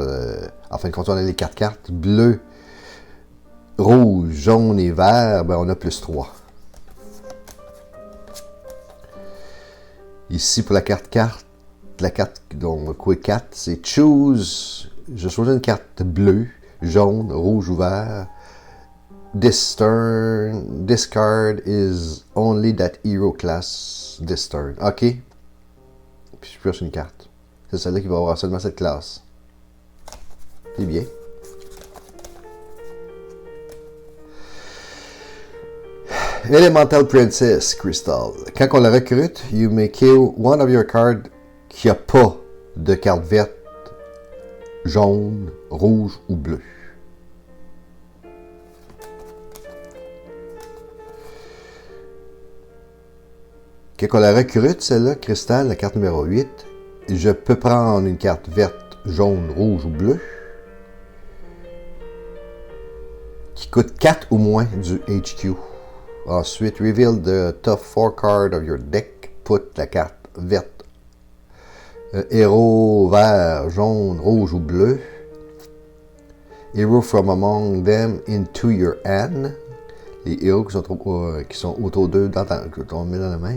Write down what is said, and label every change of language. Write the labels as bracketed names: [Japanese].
[French] en fin de compte, on a les 4 cartes bleues, rouge, jaune et vert, ben on a plus 3. Ici, pour la carte, donc Quick 4, c'est Choose. Je choisis une carte bleue, jaune, rouge ou vert. [English] This turn, this card is only that hero class this turn. OK. [French] Puis je pioche une carte. C'est celle-là qui va avoir seulement cette classe. C'est bien. Elemental Princess Crystal. Quand on la recrute, [English] you may kill one of your cards [French] qui n'a pas de carte verte, jaune, rouge ou bleu. Quand on la recrute, celle-là, Crystal, la carte numéro 8, je peux prendre une carte verte, jaune, rouge ou bleu qui coûte 4 ou moins du HQ. [English] Ensuite, reveal the top 4 cards of your deck. [French] Put la carte verte, héros vert, jaune, rouge ou bleu. [English] Hero from among them into your hand. [French] Les héros qui sont autour d'eux, qu'on met dans la main.